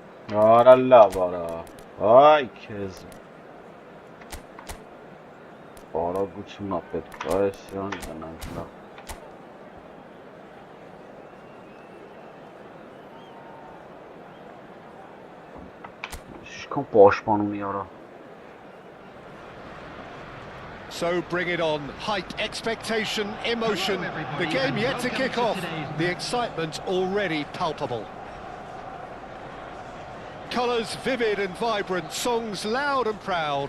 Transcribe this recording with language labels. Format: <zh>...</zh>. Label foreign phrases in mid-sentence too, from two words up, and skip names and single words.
<hy>Արա լավ արա։ Այ քեզ։ Արագությունն է պետք, այսյան գնանք լավ։ Ինչքան պաշտպանում է արա։</hy> <en>So bring it on. Hype, expectation, emotion. The game yet to kick off. The excitement already palpable. Colours vivid and vibrant, songs loud and proud.</en>